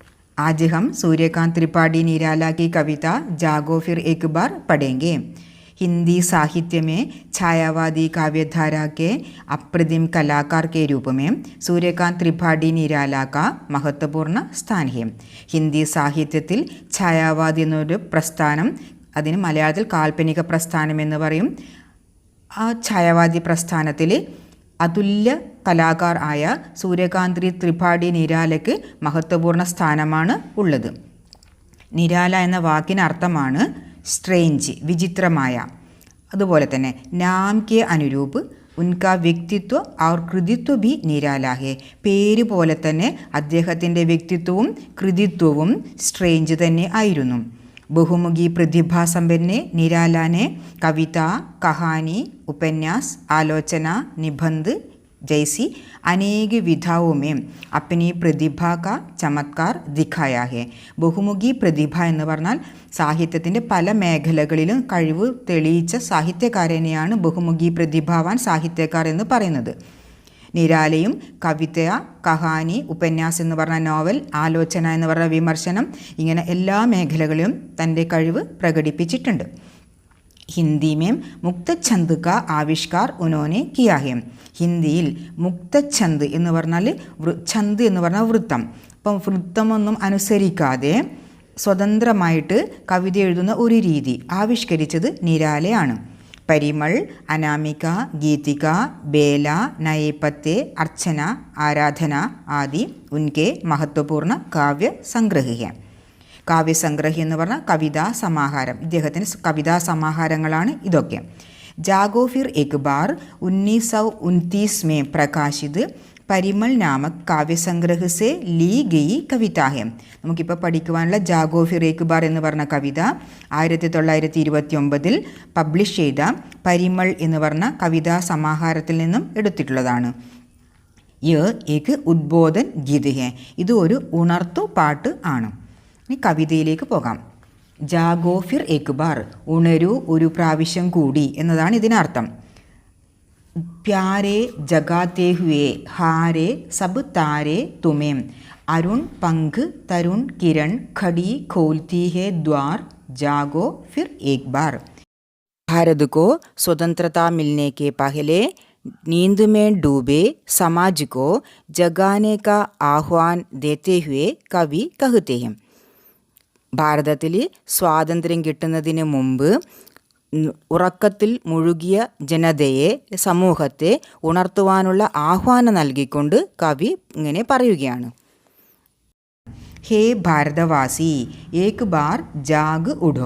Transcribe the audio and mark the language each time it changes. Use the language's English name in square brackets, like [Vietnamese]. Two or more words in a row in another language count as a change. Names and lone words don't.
[Hindi] आज हम सूर्यकांत त्रिपाठी निराला की कविता जागो फिर एक बार पढ़ेंगे। हिंदी साहित्य में छायावादी काव्यधारा के अप्रतिम कलाकार के रूप में सूर्यकांत त्रिपाठी निराला का महत्वपूर्ण स्थान है। [Malayalam] हिंदी സാഹിത്യത്തിൽ ഛായാവാദി എന്നൊരു പ്രസ്ഥാനം, അതിന് മലയാളത്തിൽ കാൽപ്പനിക പ്രസ്ഥാനം എന്ന് പറയും. ആ ഛായാവാദി പ്രസ്ഥാനത്തിൽ അതുല്യ കലാകാർ ആയ സൂര്യകാന്ത് ത്രിപാഠി നിരാലയ്ക്ക് മഹത്വപൂർണ്ണ സ്ഥാനമാണ് ഉള്ളത്. നിരാല എന്ന വാക്കിന് അർത്ഥമാണ് സ്ട്രേഞ്ച്, വിചിത്രമായ. അതുപോലെ തന്നെ [Hindi] नाम के अनुरूप उनका व्यक्तित्व और कृतित्व भी निराला है. [Malayalam] പേര് പോലെ തന്നെ അദ്ദേഹത്തിൻ്റെ വ്യക്തിത്വവും കൃതിത്വവും സ്ട്രേഞ്ച് തന്നെ ആയിരുന്നു. [Hindi] बहुमुखी प्रतिभासंपन्ने निराला ने कविता, कहानी, उपन्यास, आलोचना, निबंध जैसी अनेक विधाओं में अपनी प्रतिभा का चमत्कार दिखाया है. [Malayalam] ബഹുമുഖി പ്രതിഭ എന്ന് പറഞ്ഞാൽ സാഹിത്യത്തിൻ്റെ പല മേഖലകളിലും കഴിവ് തെളിയിച്ച സാഹിത്യകാരനെയാണ് ബഹുമുഖി പ്രതിഭാവാൻ സാഹിത്യക്കാർ എന്ന് പറയുന്നത്. നിരാലയും കവിത, കഹാനി, ഉപന്യാസം എന്ന് പറഞ്ഞ നോവൽ, ആലോചന എന്ന് പറഞ്ഞ വിമർശനം, ഇങ്ങനെ എല്ലാ മേഖലകളിലും തൻ്റെ കഴിവ് പ്രകടിപ്പിച്ചിട്ടുണ്ട്. [Hindi] हिंदी में मुक्तछंद का आविष्कार उन्होंने किया है. [Malayalam] ഹിന്ദിയിൽ മുക്തഛന്ദ് എന്ന് പറഞ്ഞാൽ ഛന്ദ് എന്ന് പറഞ്ഞാൽ വൃത്തം. അപ്പം വൃത്തമൊന്നും അനുസരിക്കാതെ സ്വതന്ത്രമായിട്ട് കവിത എഴുതുന്ന ഒരു രീതി ആവിഷ്കരിച്ചത് നിരാലയാണ്. [Hindi] परिमल, अनामिका, गीतिका, बेला, नयपत्ते, अर्चना, आराधना आदि उनके महत्वपूर्ण काव्य संग्रह हैं. [Malayalam] കാവ്യസംഗ്രഹി എന്ന് പറഞ്ഞാൽ കവിതാ സമാഹാരം. ഇദ്ദേഹത്തിന് കവിതാ സമാഹാരങ്ങളാണ് ഇതൊക്കെ. [Hindi] जागो फिर एक बार 1929 में प्रकाशित परिमल नामक काव्यसंग्रह से ली गई कविता है. [Malayalam] നമുക്കിപ്പോൾ പഠിക്കുവാനുള്ള ജാഗോ ഫിർ ഏക് ബാർ എന്ന് പറഞ്ഞ കവിത 1929 പബ്ലിഷ് ചെയ്ത പരിമൾ എന്ന് പറഞ്ഞ കവിതാ സമാഹാരത്തിൽ നിന്നും എടുത്തിട്ടുള്ളതാണ്. [Hindi] यह एक उद्बोधन गीत है. [Malayalam] ഇത് ഒരു ഉണർത്തു പാട്ട് ആണ്. ഇനി കവിതയിലേക്ക് പോകാം. ജാഗോ ഫിർ ഏക് ബാർ, ഉണരൂ ഒരു പ്രാവശ്യം കൂടി എന്നതാണ് ഇതിനർത്ഥം. [Hindi] प्यारे जगाते हुए हारे सब तारे तुम्हें, अरुण पंख तरुण किरण खड़ी खोलती है द्वार, जागो फिर एक बार. भारत को स्वतंत्रता मिलने के पहले नींद में डूबे समाज को जगाने का आह्वान देते हुए कवि कहते हैं. [Malayalam] ഭാരതത്തിൽ സ്വാതന്ത്ര്യം കിട്ടുന്നതിന് മുമ്പ് ഉറക്കത്തിൽ മുഴുകിയ ജനതയെ, സമൂഹത്തെ ഉണർത്തുവാനുള്ള ആഹ്വാനം നൽകിക്കൊണ്ട് കവി ഇങ്ങനെ പറയുകയാണ്. [Hindi] हे भारतवासी एक बार जाग उठो.